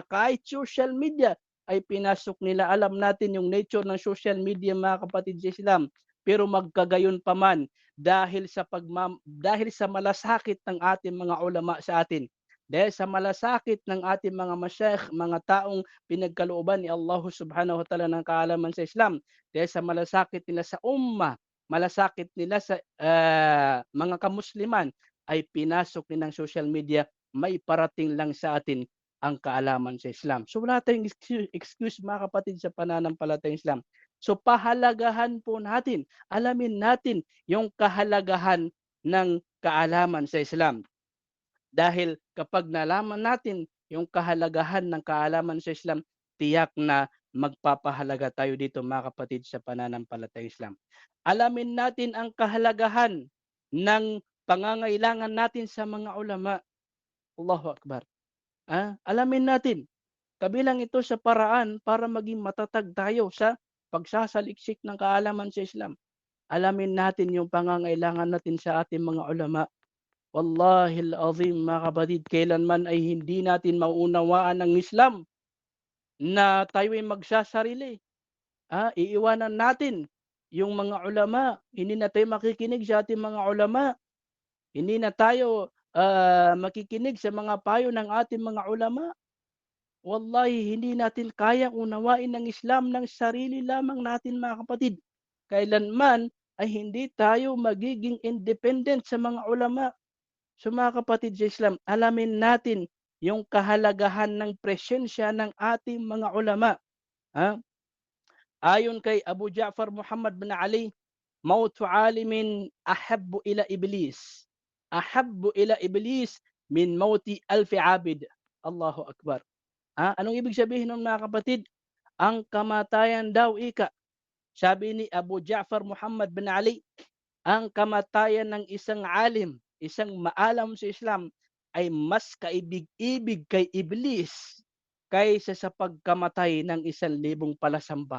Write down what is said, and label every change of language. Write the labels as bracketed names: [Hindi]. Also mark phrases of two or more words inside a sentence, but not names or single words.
[Filipino] Kahit [English] social media [Filipino] ay pinasok nila. Alam natin yung nature ng [English] social media [Filipino] mga kapatid sa Islam. Pero magkagayon pa man, dahil sa malasakit ng ating mga ulama sa atin, dahil sa malasakit ng ating mga masyayikh, mga taong pinagkalooban ni Allah [Arabic] سبحانه وتعالى [Filipino] ng kaalaman sa Islam, dahil sa malasakit nila sa ummah, malasakit nila sa mga kamusliman, ay pinasok din ng [English] social media, [Filipino] may parating lang sa atin ang kaalaman sa Islam. So wala tayong excuse mga kapatid sa pananampalatayang Islam. So pahalagahan po natin, alamin natin yung kahalagahan ng kaalaman sa Islam. Dahil kapag nalaman natin yung kahalagahan ng kaalaman sa Islam, tiyak na magpapahalaga tayo dito mga kapatid sa pananampalatayang Islam. Alamin natin ang kahalagahan ng pangangailangan natin sa mga ulama. [Arabic] الله أكبر. [Filipino] Alamin natin, kabilang ito sa paraan para maging matatag tayo sa pagsasaliksik ng kaalaman sa Islam. Alamin natin yung pangangailangan natin sa ating mga ulama. [Arabic] والله العظيم [Filipino] mga kapatid, kailanman ay hindi natin mauunawaan ng Islam na tayo ay magsasarili. Iiwanan natin yung mga ulama. Hindi na tayo makikinig sa ating mga ulama. Hindi na tayo makikinig sa mga payo ng ating mga ulama. Wallahi, hindi natin kayang unawain ng Islam ng sarili lamang natin mga kapatid. Kailanman ay hindi tayo magiging independent sa mga ulama. So mga kapatid sa Islam, alamin natin yung kahalagahan ng presensya ng ating mga ulama. Ayon kay [Arabic] Abu Ja'far Muhammad bin Ali, موت عالم أحب إلى إبليس. أحب إلى إبليس من موت ألف عابد. الله أكبر. [Filipino] Anong ibig sabihin ng mga kapatid? Ang kamatayan daw ika. Sabi ni Abu Ja'far Muhammad bin Ali, ang kamatayan ng isang alim, isang maalam sa Islam ay mas kaibig-ibig kay Iblis kaysa sa pagkamatay ng 1,000 palasamba.